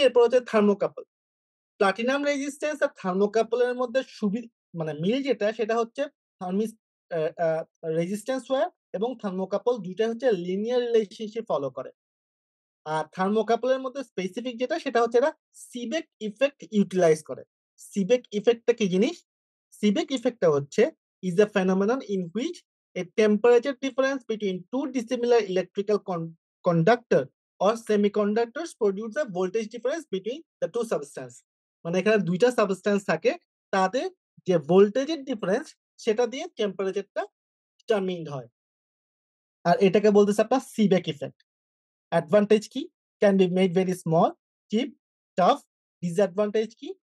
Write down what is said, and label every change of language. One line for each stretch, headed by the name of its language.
Bangla: এরপর হচ্ছে thermocouple. Platinum resistance আর thermocouple এর মধ্যে মানে মিল যেটা, সেটা হচ্ছে থার্মিস আ আ রেজিস্ট্যান্স ওয়্যার এবং থার্মোকাপল ২ টাই হচ্ছে লিনিয়ার রিলেশনশিপ ফলো করে। আর থার্মোকাপল এর মধ্যে স্পেসিফিক যেটা, সেটা হচ্ছে এরা সিবেক ইফেক্ট ইউটিলাইজ করে। সিবেক ইফেক্টটা কি জিনিস? সিবেক ইফেক্টটা হচ্ছে
English: is a phenomenon in which a temperature difference between two dissimilar electrical conductor or semiconductors produce a voltage difference between the two substance।
Bangla: মানে এখানে ২ টা সাবস্ট্যান্স থাকে, তাদের যে ভোল্টেজের ডিফারেন্স সেটা দিয়ে টেম্পারেচারটা ডিটারমিন্ড হয়। আর এটাকে বলতেছে আপনার সিবেক ইফেক্ট।
English: Advantage কি? Can be made very small, cheap, tough. Disadvantage কি?